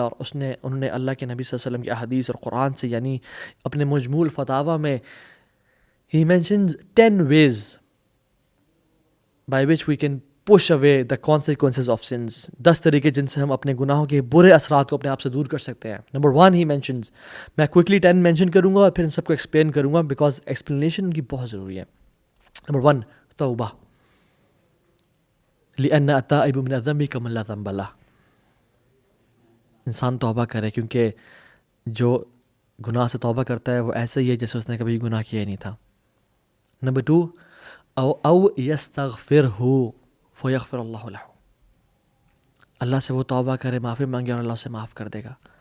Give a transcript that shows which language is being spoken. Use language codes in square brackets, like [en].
[ur] اور انہوں نے اللہ کے نبی صلی اللہ علیہ وسلم کی احادیث اور قرآن سے, یعنی اپنے مجموع الفتاویٰ میں ہی mentions [en] 10 ways by which we can push away the consequences of sins. [ur] 10 طریقے جن سے ہم اپنے گناہوں کے برے اثرات کو اپنے آپ سے دور کر سکتے ہیں. نمبر 1 ہی مینشنز, میں کوئکلی 10 مینشن کروں گا اور پھر ان سب کو ایکسپلین کروں گا, بیکاز ایکسپلینیشن کی بہت ضروری ہے. نمبر 1, توبہ. [ar] لأن التائب من الذنب كمن لا ذنب له. [ur] انسان توبہ کرے, کیونکہ جو گناہ سے توبہ کرتا ہے وہ ایسا ہی ہے جیسے اس نے کبھی گناہ کیا ہی نہیں تھا. [ar] نمبر 2, او یستغفرہ فیغفر اللہ لہ. [ur] اللہ سے وہ توبہ کرے, معافی مانگے, اور اللہ اسے معاف کر دے گا.